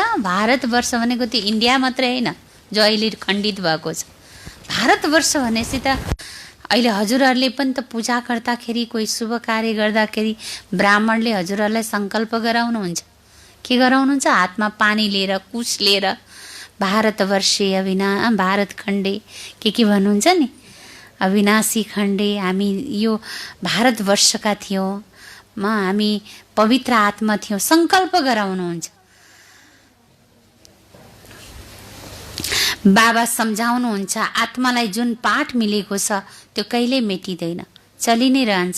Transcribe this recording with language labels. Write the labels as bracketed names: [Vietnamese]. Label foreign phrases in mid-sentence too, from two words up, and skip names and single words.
[Nepali] भारतवर्ष भनेको त्यो इन्डिया मात्रै होइन जो अहिले खण्डित भएको छ। भारतवर्ष भनेपछि त अहिले हजुरहरूले पनि त पूजा गर्दाखेरि, कोही शुभ कार्य गर्दाखेरि ब्राह्मणले हजुरहरूलाई सङ्कल्प गराउनुहुन्छ। के गराउनुहुन्छ? हातमा पानी लिएर, कुश लिएर, [Sanskrit] भारतवर्षे भारत खण्डे [Nepali] के भन्नुहुन्छ नि, [Sanskrit] अविनाशी खण्डे, [Nepali] हामी यो भारतवर्षका थियौँ, हामी पवित्र आत्मा थियौँ, सङ्कल्प गराउनुहुन्छ। बाबा सम्झाउनुहुन्छ आत्मालाई जुन पाठ मिलेको छ त्यो कहिल्यै मेटिँदैन, चलि नै रहन्छ।